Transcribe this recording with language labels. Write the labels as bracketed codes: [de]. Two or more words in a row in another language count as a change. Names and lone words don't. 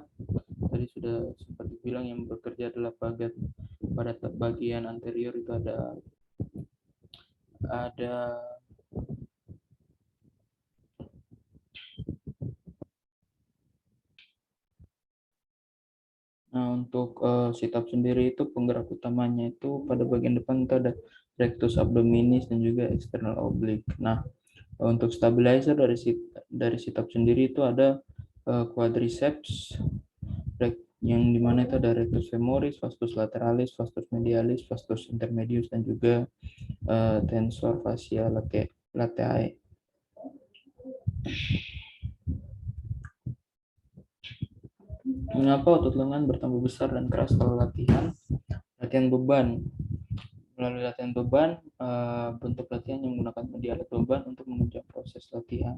[id] Tadi sudah sempat dibilang yang bekerja adalah pada bagian anterior itu ada Nah, untuk [en] sit up [id] sendiri itu penggerak utamanya itu pada bagian depan itu ada [la] rectus abdominis [id] dan juga [en] external oblique. [id] Nah, untuk stabilizer dari sit up sendiri itu ada quadriceps, yang dimana itu ada [la] rectus femoris, vastus lateralis, vastus medialis, vastus intermedius, [id] dan juga [la] tensor fascia latae. [id] Mengapa otot lengan bertambah besar dan keras kalau latihan? Latihan beban. Melalui latihan beban, bentuk latihan yang menggunakan media alat beban untuk menunjang proses latihan.